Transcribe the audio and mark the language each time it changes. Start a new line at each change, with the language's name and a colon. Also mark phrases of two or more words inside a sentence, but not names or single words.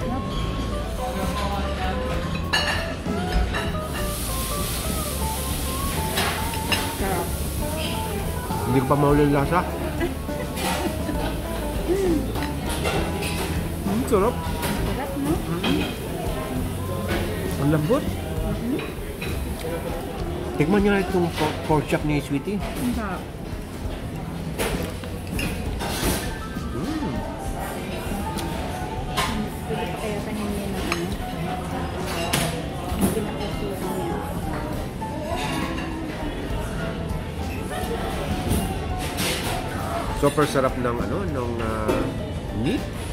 Filipino: Sarap. Hindi ko pa mahuli yung lasa. Sarap. Sarap, no? Ang lambot. Tikman nyo na itong
English: pork chop
Filipino: ni Sweetie. Ang sarap. Pwede pa kaya tanin niya ng ano? Ang pinakasuhan niya. Super sarap ng ano, ng meat.